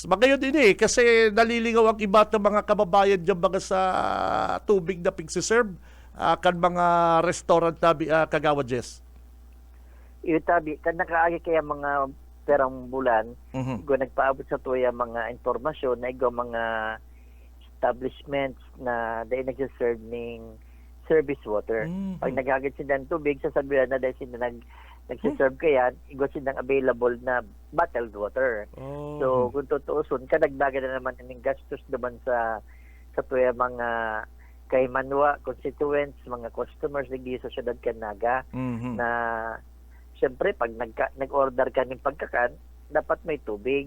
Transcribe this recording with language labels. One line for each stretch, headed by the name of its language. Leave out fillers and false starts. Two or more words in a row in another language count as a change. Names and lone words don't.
Bikol: Magayon din kasi naliligaw ang iba ng mga kababayan dyan mga sa tubig na pigsiserve kan mga restaurant Kagawad Jess. Iyo tabi, kan nakaagi kaya mga perang bulan, go nagpaabot sa tuya mga informasyon na igo mga establishments na dahil nagsiserve ng
English: service water.
Bikol: Pag naghagad sila ng tubig, sasabihan na dahil sila nagsiserve kaya, igo silang available na
English: bottled water.
Bikol: So, kung tutuusun, kadagdagan na naman ng gastos naman sa tuya mga kay Manwa, constituents, mga customers ng sa syudad Canaga, na siyempre, pag nag-order ka ng pagkakan, dapat may tubig.